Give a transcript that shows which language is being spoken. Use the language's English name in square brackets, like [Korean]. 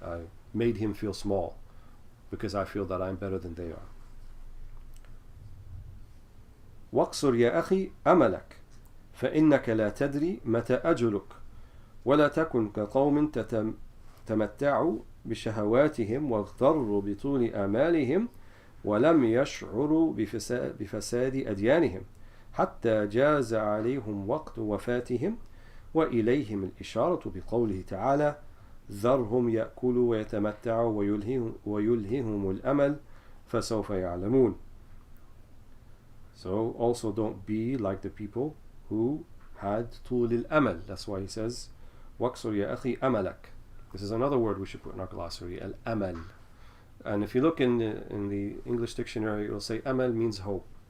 [English] I made him feel small because I feel that I'm better than they are. [Arabic] واقصر يا أخي أملك فإنك لا تدري متى أجلك ولا تكن كقوم تمتعوا بشهواتهم واغتروا بطول آمالهم ولم يشعروا بفساد أديانهم حتى جاز عليهم وقت وفاتهم وإليهم الإشارة بقوله تعالى ذرهم يأكلوا ويتمتعوا ويلههم الأمل فسوف يعلمون. [English] So also don't be like the people who had [Arabic] طول الأمل. [English] That's why he says [Arabic] واقصر يا أخي أملك. [English] This is another word we should put in our glossary, al-amal. And if you look in the English dictionary, it will say amal means hope.